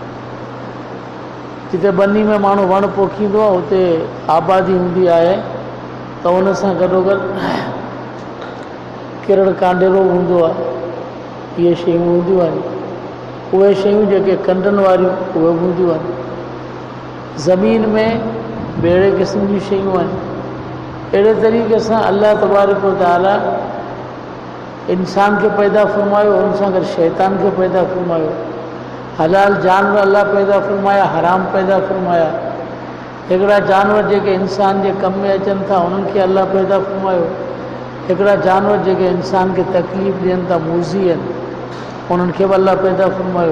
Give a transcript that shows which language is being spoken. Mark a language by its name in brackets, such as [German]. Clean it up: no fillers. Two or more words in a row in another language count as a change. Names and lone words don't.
[Sindhi] जिते बनी में माण्हू वण पोखींदो आहे उते आबादी हूंदी आहे त उन सां गॾोगॾु किरड़ कांडेरो हूंदो आहे। इहे शयूं हूंदियूं आहिनि। उहे शयूं जेके कंडनि वारियूं उहे हूंदियूं आहिनि। ज़मीन में ॿेड़े क़िस्म जूं शयूं आहिनि। अहिड़े तरीक़े सां अल्लाह तबारक व तआला इंसान खे पैदा फरमायो, उन सां गॾु शैतान खे पैदा फरमायो। हलाल जानवर अल्लाह पैदा फरमाया, हराम पैदा फरमाया। हिकिड़ा जानवर जेके इंसान जे कम में अचनि था उन्हनि खे अल्लाह पैदा फरमायो। हिकिड़ा जानवर जेके इंसान खे तकलीफ़ ॾियनि था, मूज़ी आहिनि, उन्हनि खे बि अल्लाह पैदा फरमायो।